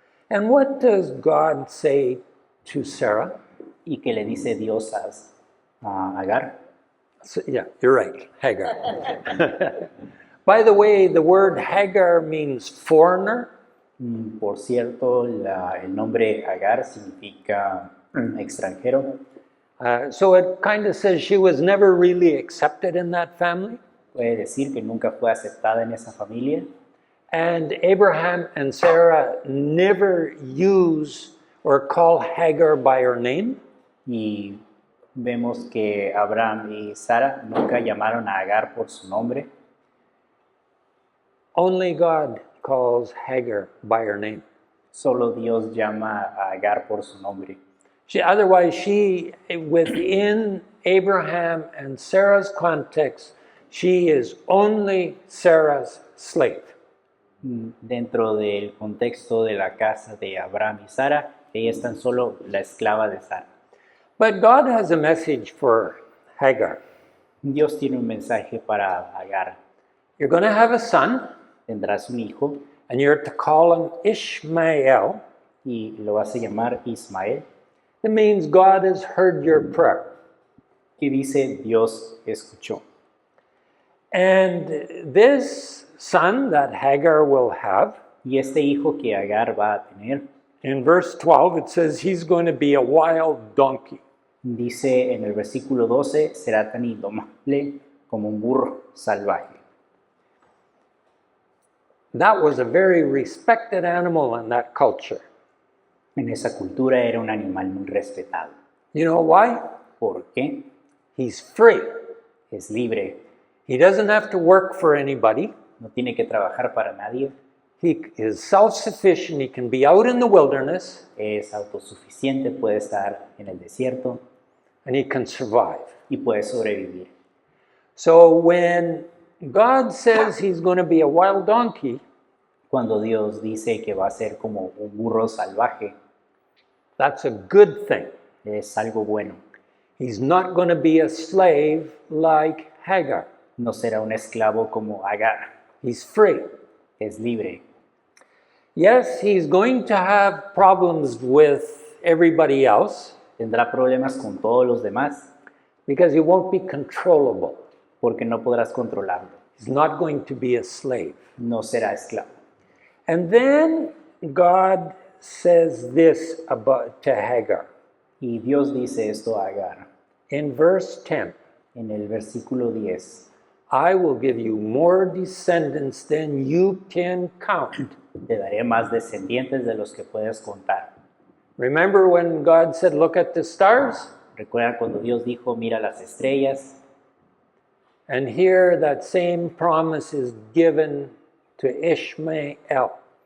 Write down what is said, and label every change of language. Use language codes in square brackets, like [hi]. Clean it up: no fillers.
[en] And what does God say to Sarah? [es] ¿Y qué le dice Dios a Agar? [en] So, yeah, you're right, Hagar. By the way, the word Hagar means foreigner. [es] Por cierto, el nombre Agar significa extranjero. [en] So it kind of says she was never really accepted in that family. [es] Puede decir que nunca fue aceptada en esa familia. [en] And Abraham and Sarah never use or call Hagar by her name. [es] Y vemos que Abraham y Sara nunca llamaron a Agar por su nombre. [en] Only God calls Hagar by her name. [es] Solo Dios llama a Agar por su nombre. [en] Otherwise, within Abraham and Sarah's context, she is only Sarah's slave. [es] Dentro del contexto de la casa de Abraham y Sara, ella es tan solo la esclava de Sara. [en] But God has a message for Hagar. [es] Dios tiene un mensaje para Agar. [en] You're going to have a son, [es] Tendrás un hijo [en] and you're to call him Ishmael. [es] y lo vas a llamar Ismael, [en] It means God has heard your prayer. [es] que dice Dios escuchó. [en] And this son that Hagar will have, [es] Y este hijo que Agar va a tener, [en] in verse 12, it says he's going to be a wild donkey. [es] dice en el versículo 12, será tan indomable como un burro salvaje. [en] That was a very respected animal in that culture. [es] En esa cultura era un animal muy respetado. [en] You know why? [es] ¿Por qué? [en] He's free. [es] Es libre, [en] He doesn't have to work for anybody. [es] no tiene que trabajar para nadie, [en] He is self-sufficient. He can be out in the wilderness [es] es autosuficiente, puede estar en el desierto [en] and he can survive. [es] y puede sobrevivir. [en] So when God says he's going to be a wild donkey, [es] Cuando Dios dice que va a ser como un burro salvaje, [en] that's a good thing. [es] es algo bueno. [en] He's not going to be a slave like Hagar. [es] No será un esclavo como Agar, [en] He's free. [es] es libre. [en] Yes, he's going to have problems with everybody else [es] Tendrá problemas con todos los demás [en] because he won't be controllable. [es] porque no podrás controlarlo. [en] He's not going to be a slave. [es] No será esclavo. [en] And then God says this to Hagar [es] Y Dios dice esto a Agar [en] in verse 10. [es] en el versículo 10. [en] I will give you more descendants than you can count. [es] Te daré más descendientes de los que puedes contar. [en] Remember when God said, look at the stars? [es] ¿Recuerdan cuando Dios dijo, mira las estrellas? [en] And here that same promise is given to Ishmael.